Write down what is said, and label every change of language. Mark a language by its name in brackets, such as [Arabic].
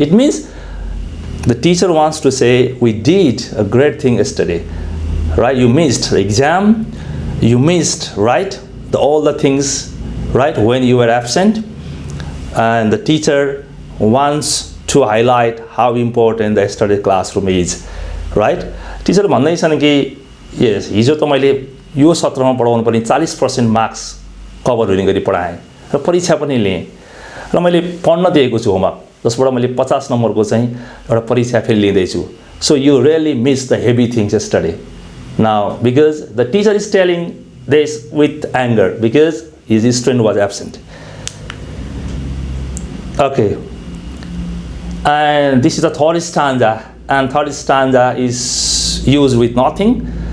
[English] It means the teacher wants to say we did a great thing yesterday, right? You missed the exam, you missed, right, all the things, right, when you were absent, and the teacher wants to highlight how important the yesterday classroom is, right? [Nepali] Teacher भन्दैछन् कि yes, हिजो त मैले यो सत्रमा पढाउनु पर्ने 40% marks cover हुने गरी पढाएँ र परीक्षा पनि लिएँ र मैले पढ्न दिएको छु होमवर्क जसबाट मैले 50 नम्बरको चाहिँ एउटा परीक्षा फेरि लिँदैछु. [English] So you really missed the heavy things yesterday. Now because the teacher is telling this with anger because his student was absent. Okay. And this is the third stanza, and third stanza is used with nothing.